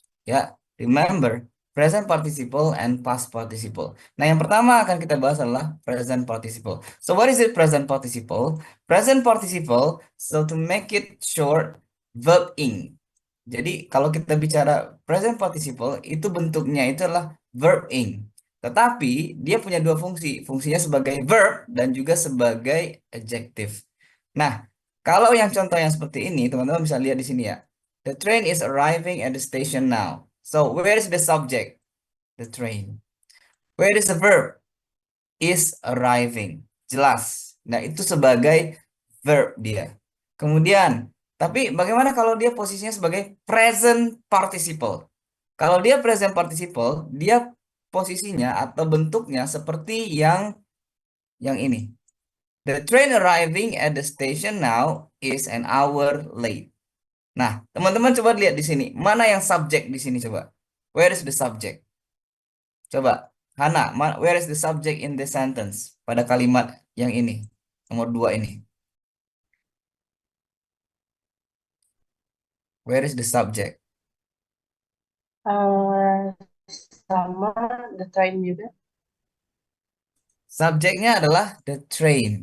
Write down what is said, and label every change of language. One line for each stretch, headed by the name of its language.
English: Ya, remember present participle and past participle.
Indonesian: Nah, yang pertama akan kita bahas adalah present participle.
English: So, what is it present participle? Present participle, so to make it short, verb ing.
Indonesian: Jadi, kalau kita bicara present participle, itu bentuknya itu adalah verb ing. Tetapi, dia punya dua fungsi. Fungsinya sebagai verb dan juga sebagai adjective. Nah, kalau yang contoh yang seperti ini, teman-teman bisa lihat di sini ya.
English: The train is arriving at the station now. So, where is the subject? The train. Where is the verb? Is arriving. Jelas.
Indonesian: Nah, itu sebagai verb dia. Kemudian, tapi bagaimana kalau dia posisinya sebagai present participle? Kalau dia present participle, dia posisinya atau bentuknya seperti yang ini.
English: The train arriving at the station now is an hour late.
Indonesian: Nah, teman-teman coba lihat di sini. Mana yang subjek di sini coba? Where is the subject?
English: Coba, Hana, where is the subject in the sentence?
Indonesian: Pada kalimat yang ini, nomor 2 ini.
English: Where is the subject?
Indonesian: Eh, sama the train juga. Subjeknya adalah the train.